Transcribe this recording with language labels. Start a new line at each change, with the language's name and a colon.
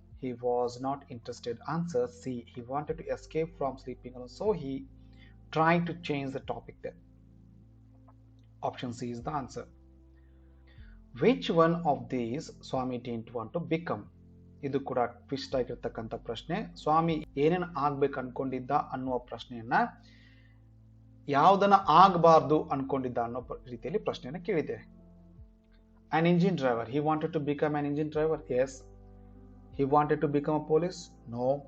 English: He was not interested. Answer C. He wanted to escape from sleeping alone. So he tried to change the topic there. Option C is the answer. Which one of these Swami didn't want to become?
Kannada: ಇದು ಕೂಡ twist ಆಗಿರ್ತಕ್ಕಂಥ ಪ್ರಶ್ನೆ. ಸ್ವಾಮಿ ಏನೇನು ಆಗ್ಬೇಕು ಅನ್ಕೊಂಡಿದ್ದ ಅನ್ನುವ ಪ್ರಶ್ನೆಯನ್ನ ಯಾವ್ದನ್ನ ಆಗಬಾರ್ದು ಅನ್ಕೊಂಡಿದ್ದ ಅನ್ನೋ ರೀತಿಯಲ್ಲಿ ಪ್ರಶ್ನೆಯನ್ನ ಕೇಳಿದೆ.
English: An engine driver. He wanted to become an engine driver. Yes. He wanted to become a police. No.